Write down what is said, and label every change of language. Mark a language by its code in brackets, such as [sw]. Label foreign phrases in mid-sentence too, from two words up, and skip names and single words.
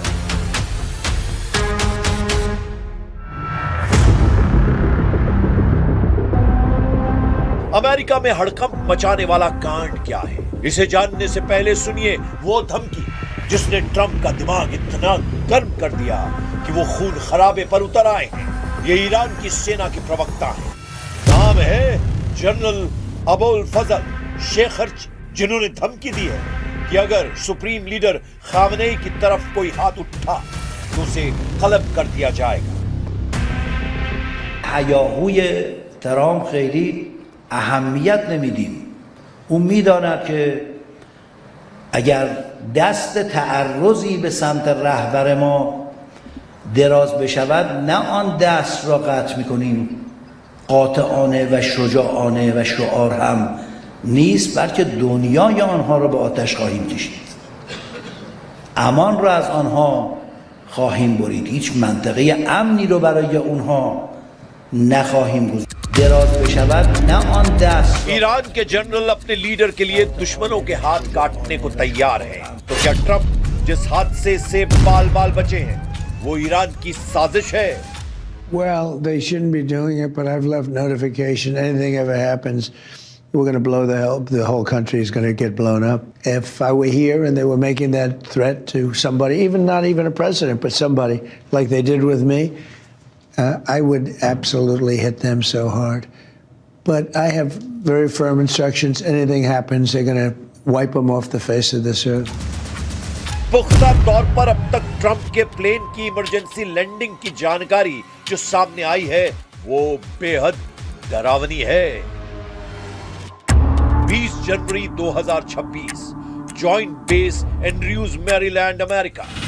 [hi] अमेरिका में हड़कंप मचाने वाला कांड क्या है, इसे जानने से पहले सुनिए वो धमकी जिसने ट्रंप का दिमाग इतना गर्म कर दिया कि वो खून खराबे पर उतर आए हैं। ये ईरान की सेना के प्रवक्ता हैं। नाम है जनरल अबुल फजल शेखरची, जिन्होंने धमकी दी है कि अगर [en] supreme leader [hi] खामनेई की तरफ कोई हाथ उठा तो उसे कलब कर दिया जाएगा। [fa] هیاهوی ترامپ خیلی اهمیت نمیدیم. او میداند که اگر دست تعرضی به سمت رهبر ما دراز بشود نه آن دست را قطع میکنیم، قاطعانه و شجاعانه و شعار هم نیست، بلکه دنیای آنها را به آتش خواهیم کشید، امان را از آنها خواهیم برید، هیچ منطقه امنی رو برای اونها نخواهیم گذاشت. دراز بشود نه آن دست. [hi] ईरान के जनरल अपने लीडर के लिए दुश्मनों के हाथ काटने को तैयार हैं। तो क्या ट्रंप जिस हादसे से बाल बाल बचे हैं वो ईरान की साजिश है? [en] Well, they shouldn't be doing it, but I've left notification. Anything ever happens, we're going to blow the whole country is going to get blown up. If I were here and they were making that threat to somebody, even not even a president, but somebody like they did with me, I would absolutely hit them so hard. But I have very firm instructions. Anything happens, they're going to wipe them off the face of this earth. [hi] पुख्ता तौर पर अब तक ट्रंप के प्लेन की [en] emergency landing [hi] की जानकारी जो सामने आई है वो बेहद डरावनी है। 20 जनवरी 2026, जॉइंट बेस एंड्रयूज मैरीलैंड, अमेरिका।